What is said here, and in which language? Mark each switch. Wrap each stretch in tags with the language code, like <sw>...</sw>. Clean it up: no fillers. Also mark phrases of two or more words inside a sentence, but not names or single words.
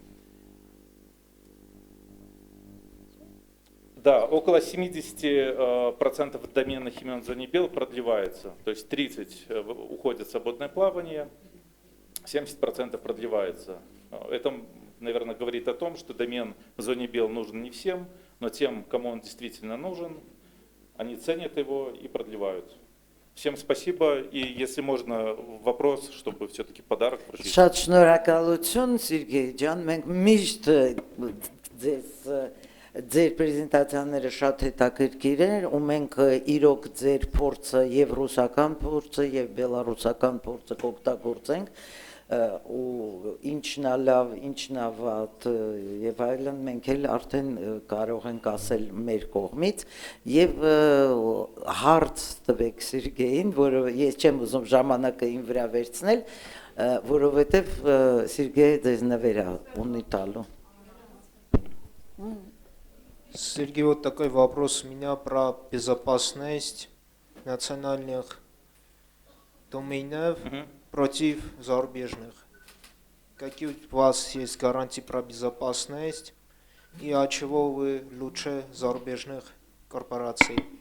<ru>Да, около 70% доменных имен в зоне BEL продлевается, то есть 30% уходит в свободное плавание, 70% продлевается. Это, наверное, говорит о том, что домен в зоне BEL нужен не всем, но тем, кому он действительно нужен, они ценят его и продлевают. Всем спасибо, и если можно, вопрос, чтобы все-таки подарок вручить.</ru> <hy>Շատ շնորհակալություն, Սերգեյ ջան, մենք միշտ ձեր պրեզենտացիաները շատ հետաքրքիր են, ու մենք իրոք ձեր փորձը եւ ռուսական փորձը եւ բելարուսական փորձը կօգտագործենք, ու ինչն է լավ, ինչն է վատ եւ այլն մենք էլ արդեն կարող ենք ասել մեր կողմից եւ հարց տվեք Սերգեյին, որը ես չեմ ուզում ժամանակը իմ վրա վերցնել, որովհետեւ Սերգեյը ձեզ նվեր ունի տալու.</hy> <ru>Сергей, вот такой вопрос у меня про безопасность национальных доменов против зарубежных. Какие у вас есть гарантии про безопасность и от чего вы лучше зарубежных корпораций?</ru>